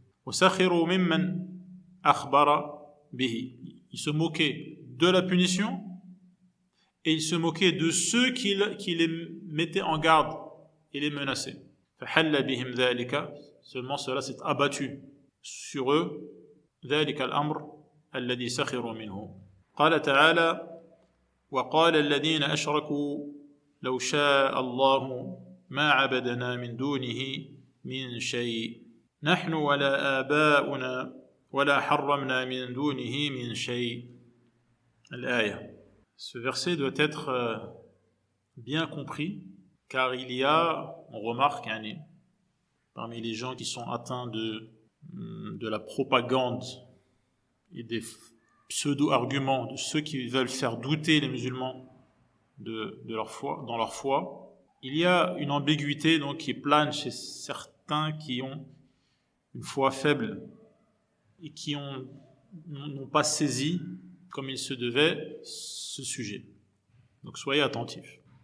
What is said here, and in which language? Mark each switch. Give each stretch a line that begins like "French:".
Arabic: وسخروا ممن أخبر به.
French: Ils se moquaient de la punition et ils se moquaient de ceux qui les mettaient en garde et les menaçaient.
Arabic: فحل بهم ذلك.
French: Seulement cela s'est abattu sur eux.
Arabic: ذلك الأمر الذي سخروا منه. قال تعالى وقال الذين أشركوا لو شاء الله ما عبدنا من دونه من شيء نحن ولا آباؤنا ولا حرمنا من دونه من شيء. الآية.
French: Ce verset doit être bien compris car il y a, on remarque, parmi les gens qui sont atteints de la propagande et des pseudo-arguments de ceux qui veulent faire douter les musulmans de leur foi, dans leur foi, il y a une ambiguïté donc qui plane chez certains qui ont une foi faible et qui n'ont pas saisi comme il se devait ce sujet. Donc soyez attentifs.